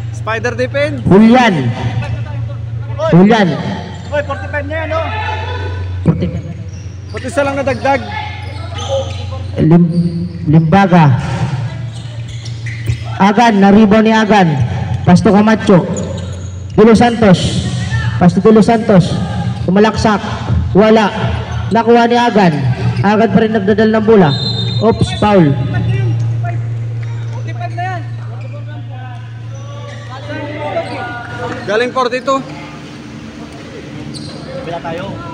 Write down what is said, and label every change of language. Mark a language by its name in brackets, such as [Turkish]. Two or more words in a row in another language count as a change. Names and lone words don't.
[English] Spider defense. Julian. Julian. [Filipino] Oy, 45 na yan, no? 45. Pati isa lang nadagdag. Limbaga. Agan, na-rebound ni Agan. Pasto Camacho. De Los Santos. Pasto De Los Santos. Kumalaksak. Wala. Nakuha ni Agan. Agan pa rin nagdadal ng bola. [English] Oops, foul. [Filipino] Galing 42. Bila tayo.